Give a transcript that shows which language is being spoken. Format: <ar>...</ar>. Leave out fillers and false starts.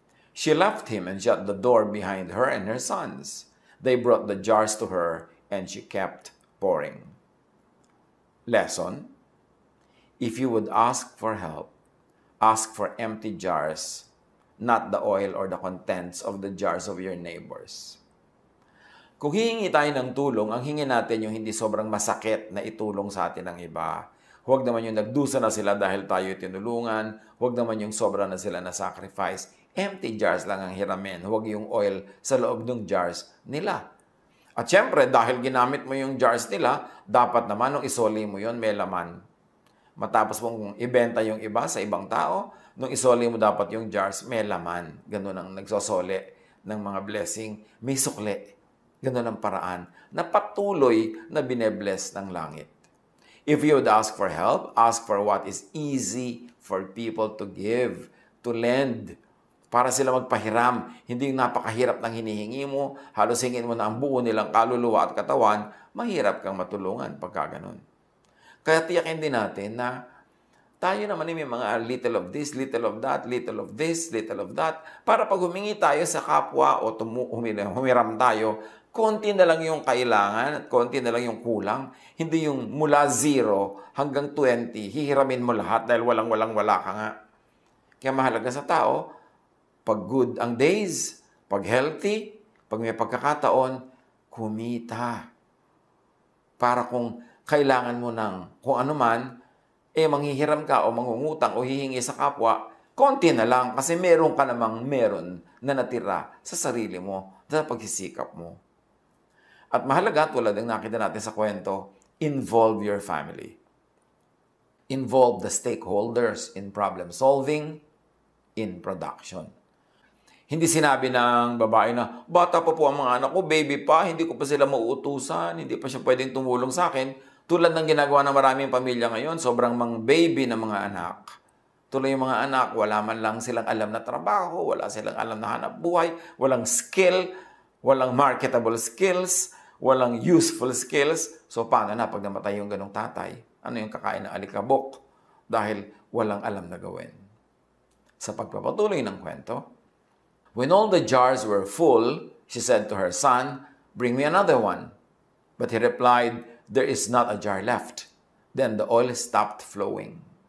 <en>She left him and shut the door behind her and her sons. They brought the jars to her, and she kept pouring. Lesson: if you would ask for help, ask for empty jars, not the oil or the contents of the jars of your neighbors.</en> <tl>Kung hihingi tayo ng tulong, ang hingin natin yung hindi sobrang masakit na itulong sa atin ng iba. Huwag naman yung nagdusa na sila dahil tayo tinulungan. Huwag naman yung sobra na sila na sacrifice. Empty jars lang ang hiramin. Huwag yung oil sa loob ng jars nila. At syempre, dahil ginamit mo yung jars nila, dapat naman nung isoli mo yon may laman. Matapos mong ibenta yung iba sa ibang tao, nung isoli mo dapat yung jars, may laman. Ganun ang nagsosole ng mga blessing. May sukle. Ganun ang paraan na patuloy na binebless ng langit.</tl> <en>If you would ask for help, ask for what is easy for people to give, to lend,</en> <tl>para sila magpahiram. Hindi yung napakahirap ng hinihingi mo, halos hingin mo na ang buo nilang kaluluwa at katawan, mahirap kang matulungan pagka ganun. Kaya tiyakin din natin na tayo naman may mga</tl> <en>little of this, little of that,</en> <tl>little of this, little of that, para pag humingi tayo sa kapwa o humiram tayo, konti na lang yung kailangan at konti na lang yung kulang. Hindi yung mula 0 hanggang 20, hihiramin mo lahat dahil wala ka nga. Kaya mahalaga sa tao, pag good ang days, pag healthy, pag may pagkakataon, kumita. Para kung kailangan mo ng kung ano man, manghihiram ka o mangungutang o hihingi sa kapwa, konti na lang kasi meron ka namang meron na natira sa sarili mo, sa pagsisikap mo. At mahalaga, tulad ng nakita natin sa kwento,</tl> <en>involve your family. Involve the stakeholders in problem solving, in production.</en> <tl>Hindi sinabi ng babae na, bata pa po ang mga anak ko, baby pa, hindi ko pa sila mauutusan, hindi pa siya pwedeng tumulong sa akin. Tulad ng ginagawa ng maraming pamilya ngayon, sobrang mga baby na mga anak. Tuloy yung mga anak, wala man lang silang alam na trabaho, wala silang alam na hanap buhay, walang skill, walang marketable skills, walang useful skills. So paano na pag namatay yung ganong tatay? Ano yung kakain ng alikabok? Dahil walang alam na gawin. Sa pagpapatuloy ng kwento,</tl> <en>when all the jars were full, she said to her son, "Bring me another one." But he replied, "There is not a jar left." Then the oil stopped flowing.</en>